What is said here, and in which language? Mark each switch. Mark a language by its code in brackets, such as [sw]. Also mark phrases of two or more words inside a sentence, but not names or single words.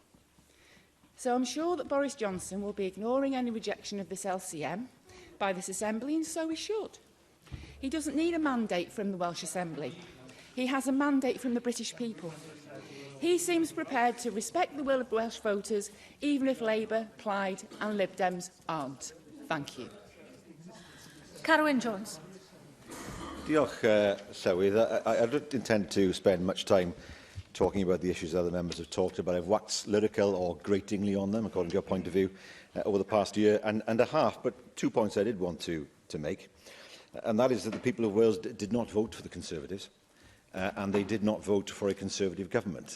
[en] So I'm sure that Boris Johnson will be ignoring any rejection of this LCM by this Assembly, and so he should. He doesn't need a mandate from the Welsh Assembly. He has a mandate from the British people. He seems prepared to respect the will of Welsh voters, even if Labour, Plaid and Lib Dems aren't. Thank you. Carwyn Jones. [cy] Diolch, Llywydd. [en] I don't intend to spend much time talking about the issues other members have talked about. I've waxed lyrical or gratingly on them, according to your point of view, over the past year and a half. But 2 points I did want to make, and that is that the people of Wales did not vote for the Conservatives, and they did not vote for a Conservative government.